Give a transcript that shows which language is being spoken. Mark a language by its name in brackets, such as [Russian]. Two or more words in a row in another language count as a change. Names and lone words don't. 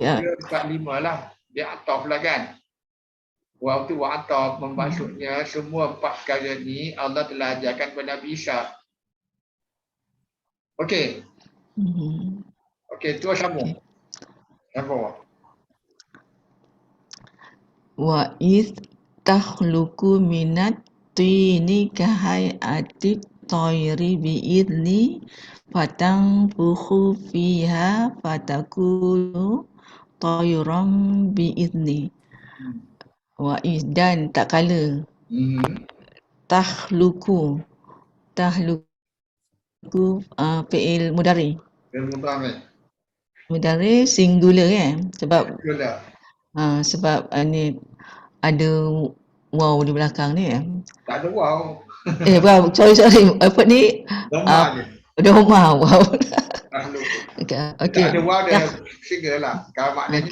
[Malay] 3, 4, 5 lah. Dia ataf lah kan. Waktu ataf maksudnya semua 4 perkara ni Allah telah ajarkan kepada Nabi Isa. Okey. Okey, terus sambung. Sambung. [Arabic] وإذ تخلق من الطين كهيئة الطير بإذني فتنفخ فيها فتكون طيرا بإذني. وإذ [Malay] dan tak kala [Arabic] تخلق فعل مضارع. [Malay] Mudhari singular kan sebab sebab ni ada waw di belakang ni ya. Tak ada wow. Wow, sorry. Apa ni? Doma je. Doma, wow. Tak Okey. ada wow dia single lah. Kalau maknanya,